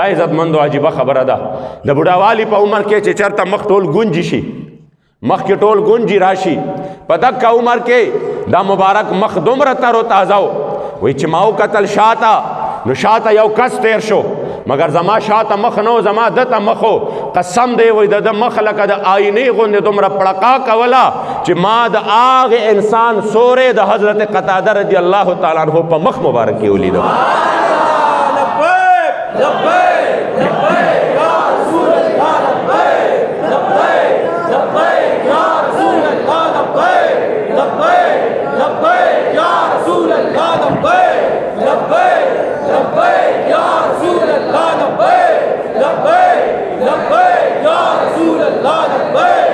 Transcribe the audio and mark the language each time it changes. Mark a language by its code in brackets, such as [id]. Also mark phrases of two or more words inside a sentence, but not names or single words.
[ps] عزتمندو عجیبه خبره ده د بوډاوالي په عمر کې چې چېرته مخ ټول ګونجي شي مخ کې ټول ګونجي راشي په دغه عمر کې دا مبارک مخ دومره تر و تازه و وایي چې ما وکتل شاته نو شاته یو کس تیر شو مگر زما شاته مخ نو زما دته مخو قسم دی وایي د مخ لکه د آینې غوندې دومره پړقا کوله چې ما د هغې انسان سورې د حضرت قتاده [ar] رضی الله تعالی عنه [ps] په مخ مبارک کې ولیدو [ar] لبیک لبیک یا رسول اللہ لبیک لبیک لبیک یا رسول اللہ لبیک لبیک لبیک یا رسول اللہ لبیک لبیک لبیک یا رسول اللہ لبیک لبیک لبیک یا رسول اللہ لبیک